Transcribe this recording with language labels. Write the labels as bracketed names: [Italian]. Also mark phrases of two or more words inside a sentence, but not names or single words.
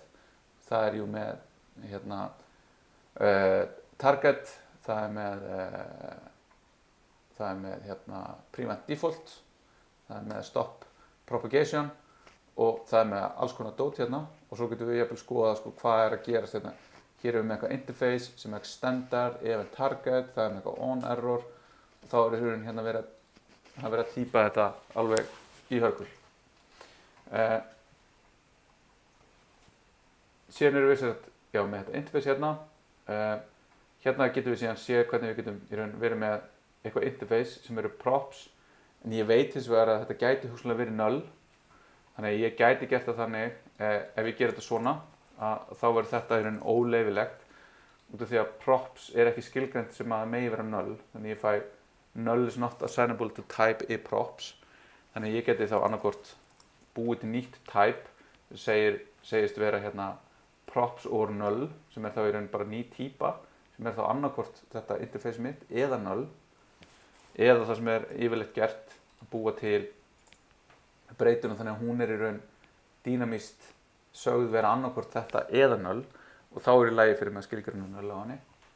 [Icelandic] Það er jú með hérna target, það er með hérna [English] prevent default, [Icelandic] það er með [English] stop propagation [Icelandic] og það er með alls konar dót hérna og svo getum við jafnvel skoða hvað er að gerast hérna. Hér erum við með eitthvað interface sem er extender, [English] event target, [Icelandic] það er með eitthvað [English] on error [Icelandic] og þá er hérna verið að týpa þetta alveg í hörgul. Síðan erum við með þetta interface hérna. Hérna getum við síðan séð hvernig við getum í raun verið með eitthvað interface sem eru props en ég veit hins vegar að þetta gæti hugsanlega verið null þannig að ég gæti gert það þannig ef ég ger þetta svona að þá verður þetta í raun óleyfilegt út af því að props ekki skilgreint sem að megi vera null, þannig ég fæ [English] null is not assignable to type i props, [Icelandic] þannig ég geti þá annarkvort búið til nýtt type sem segist vera hérna [English] props or null, [Icelandic] sem þá í raun bara ný týpa, sem þá annarkvort þetta interface mitt eða null, eða það sem yfirleitt gert að búa til breytuna þannig að hún í raun dýnamískt sögð vera annarkvort þetta eða null, og þá í lagi fyrir með skilgreinum null á henni.